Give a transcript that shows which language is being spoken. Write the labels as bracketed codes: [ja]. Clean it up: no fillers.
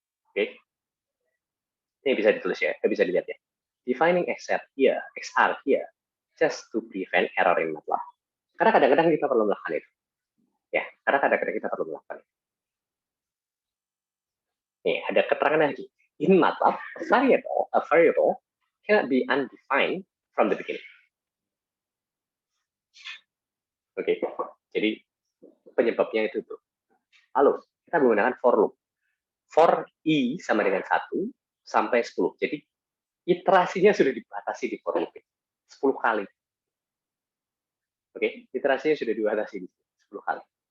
[id] Oke, ini bisa ditulis ya, bisa dilihat ya. [en] Defining XR here, just to prevent error in MATLAB. [id] Karena kadang-kadang kita perlu melakukan itu. Ya, karena kadang-kadang kita perlu melakukan itu. Nih, ada keterangan lagi. [en] In MATLAB, a variable cannot be undefined from the beginning. [id] Oke, jadi penyebabnya itu tuh. Lalu, kita menggunakan for loop. For I sama dengan 1 sampai 10. Jadi, iterasinya sudah dibatasi di for loop. 10 kali. Oke, iterasinya sudah dibatasi di 10 kali.